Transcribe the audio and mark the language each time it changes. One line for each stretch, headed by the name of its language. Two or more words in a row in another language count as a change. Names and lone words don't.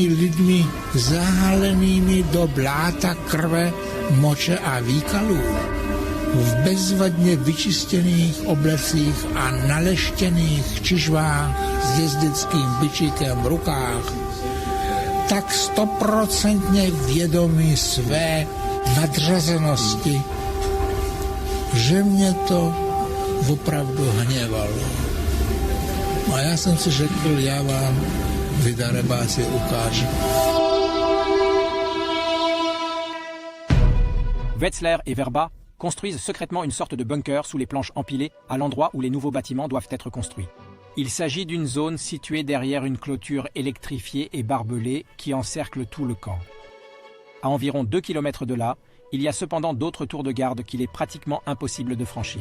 Czech: lidmi zahalenými do bláta krve, moče a výkalů, v bezvadně vyčistěných oblecích a naleštěných čižvách s jezdeckým bičíkem v rukách, tak 100% vědomí své nadřazenosti, že mě to opravdu hněvalo. A já jsem si řekl, já vám vy darebáci ukážu.
French: Wetzler et Vrba construisent secrètement une sorte de bunker sous les planches empilées à l'endroit où les nouveaux bâtiments doivent être construits. Il s'agit d'une zone située derrière une clôture électrifiée et barbelée qui encercle tout le camp. À environ 2 km de là, il y a cependant d'autres tours de garde qu'il est pratiquement impossible de franchir.